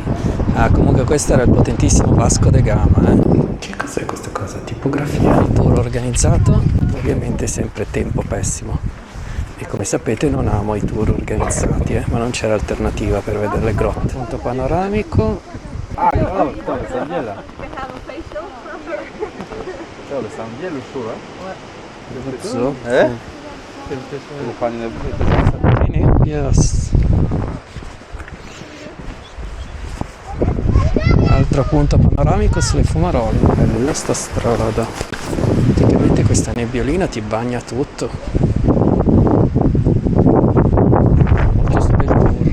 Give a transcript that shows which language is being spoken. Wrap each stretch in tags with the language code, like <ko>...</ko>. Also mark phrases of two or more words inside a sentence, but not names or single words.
<it>Ah, comunque questo era il potentissimo Vasco da Gama, Che cos'è questa cosa? Tipografia. Il tour organizzato, ovviamente sempre tempo pessimo. E come sapete non amo i tour organizzati, ma non c'era alternativa per vedere le grotte. Punto panoramico.</it> <pl>Ah, oh, to jest Angiela. To jest Angielu Szura?</pl> <en>So.</en> <pl>Pani</pl> <en>Yes.</en> <it>Altro punto panoramico sulle Fumarole. Bella sta strada. Praticamente questa nebbiolina ti bagna tutto. Giusto bel tour.</it>